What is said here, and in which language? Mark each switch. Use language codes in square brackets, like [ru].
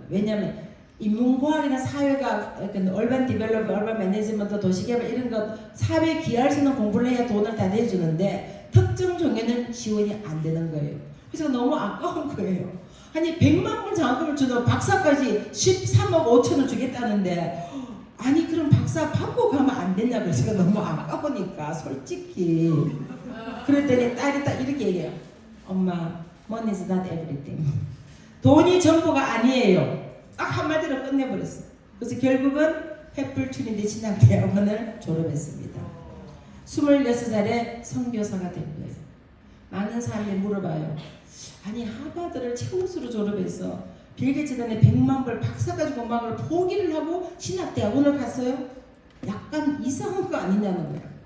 [ko] 왜냐하면 인문과학이나 사회가 얼반 디벨롭, 얼반 매니지먼트, 도시개발 이런 것 사회에 기여할 수 있는 공부를 해야 돈을 다 내주는데 특정 종에는 지원이 안 되는 거예요. 그래서 너무 아까운 거예요. 아니 100만 불 장학금을 주는 박사까지 13억 5천을 주겠다는데 아니 그럼 박사 받고 가면 안 되냐고. 제가 너무 아까우니까 솔직히 그랬더니 딸이 딱 이렇게 얘기해요. [en] 엄마 money is not everything. [ko] 돈이 전부가 아니에요. 딱 한마디로 끝내버렸어요. 그래서 결국은 횃불 트리니티 신학대학원을 졸업했습니다. 26살에 선교사가 된 거예요. 많은 사람이 물어봐요. 아니 하버드를 최우수로 졸업해서 빌게츠단에 100만 불 박사까지 공부한 걸 포기를 하고 신학대학원을 갔어요? 약간 이상한 거 아니냐는 거야.